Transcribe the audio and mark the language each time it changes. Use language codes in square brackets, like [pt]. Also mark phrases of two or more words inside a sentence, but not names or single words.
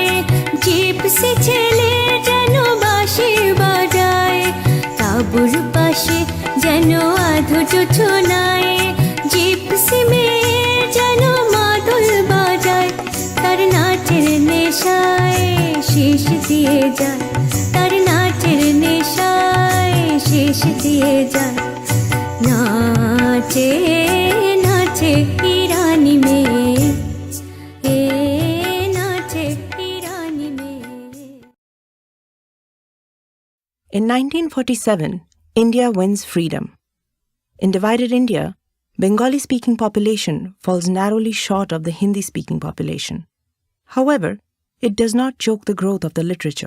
[bn] জিপসি ছেলে যেন বাঁশি বাজায়, তাঁবুর পাশে যেন আধো জোছনায় জিপসি মেয়ে যেন মাদল বাজায়। তার নাচের নেশায় শেষ দিয়ে যায়, তার নাচের নেশায় শেষ দিয়ে যায়। [hi] নাচে नाचे की रानी में, नाचे की रानी में। [en] In 1947, India wins freedom. In divided India, Bengali-speaking population falls narrowly short of the Hindi-speaking population. However, it does not choke the growth of the literature.